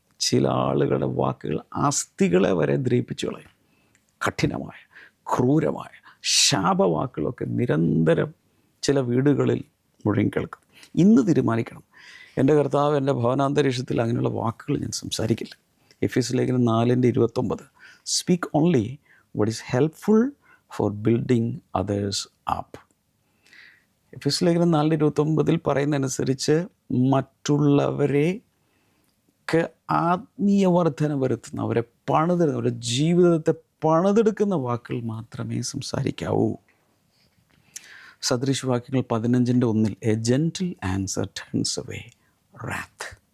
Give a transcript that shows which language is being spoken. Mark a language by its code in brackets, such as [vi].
[ml] ചില ആളുകളുടെ വാക്കുകൾ അസ്ഥികളെ വരെ ദ്രവിപ്പിച്ചു കളയും. കഠിനമായ, ക്രൂരമായ ശാപവാക്കുകളൊക്കെ നിരന്തരം ചില വീടുകളിൽ മുഴങ്ങിക്കേൾക്കും. ഇന്ന് തീരുമാനിക്കണം, എൻ്റെ കർത്താവ് എൻ്റെ ഭവനാന്തരീക്ഷത്തിൽ അങ്ങനെയുള്ള വാക്കുകൾ ഞാൻ സംസാരിക്കില്ല. എഫെസ്യർ ലേഖനം 4:29. [en] Speak only what is helpful for building others up. [ml] എഫെസ്യർ ലേഖനം 4:29 പറയുന്നതനുസരിച്ച് മറ്റുള്ളവരെക്ക് ആത്മീയ വർധന വരുത്തുന്ന, അവരെ പണിതെടുക്കുന്ന, അവരുടെ ജീവിതത്തെ പണിതെടുക്കുന്ന വാക്കുകൾ മാത്രമേ സംസാരിക്കാവൂ. [en] സദൃശവാക്യങ്ങൾ 15:1. A gentle answer turns away wrath.